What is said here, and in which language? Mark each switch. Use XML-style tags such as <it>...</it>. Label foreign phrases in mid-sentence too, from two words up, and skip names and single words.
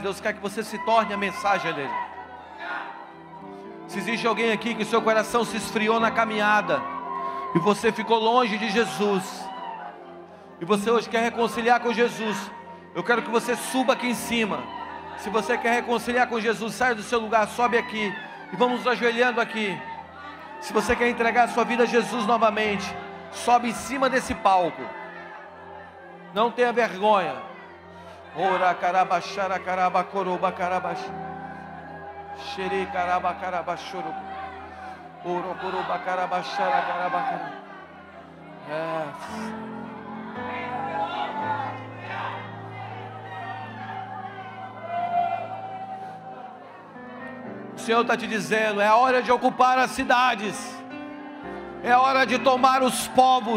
<pt>Deus quer que você se torne a mensagem dele. Se existe alguém aqui que seu coração se esfriou na caminhada e você ficou longe de Jesus, e você hoje quer reconciliar com Jesus, eu quero que você suba aqui em cima. Se você quer reconciliar com Jesus, saia do seu lugar, sobe aqui e vamos nos ajoelhando aqui. Se você quer entregar a sua vida a Jesus novamente, sobe em cima desse palco. Não tenha vergonha. Ora carabachara carabacoroba carabax. Xere carabacarabachoro. Oro coroba carabachara carabacara. O Senhor está te dizendo, é a hora de ocupar as cidades, é a hora de tomar os povos.</pt>